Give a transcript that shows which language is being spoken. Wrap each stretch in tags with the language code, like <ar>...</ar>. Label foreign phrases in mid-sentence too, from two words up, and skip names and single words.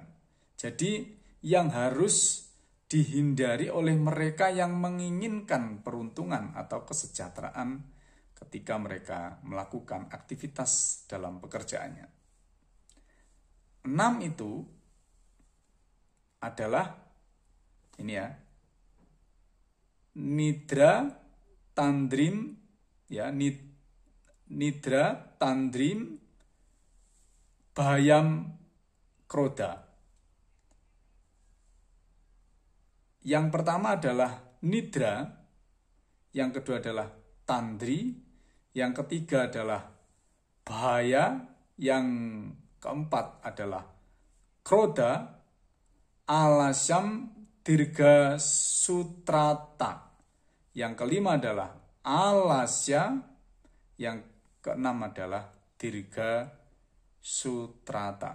<id>Jadi yang harus dihindari oleh mereka yang menginginkan peruntungan atau kesejahteraan ketika mereka melakukan aktivitas dalam pekerjaannya. 6 itu adalah ini ya,</id> <sa>nidra tandrim, ya nidra tandrim bayam kroda.</sa> <id>Yang pertama adalah nidra, yang kedua adalah tandri, yang ketiga adalah bahaya, yang keempat adalah kroda,</id> <sa>alasam dirga sutrata,</sa> <id>yang kelima adalah alasya, yang keenam adalah dirga sutrata.</id>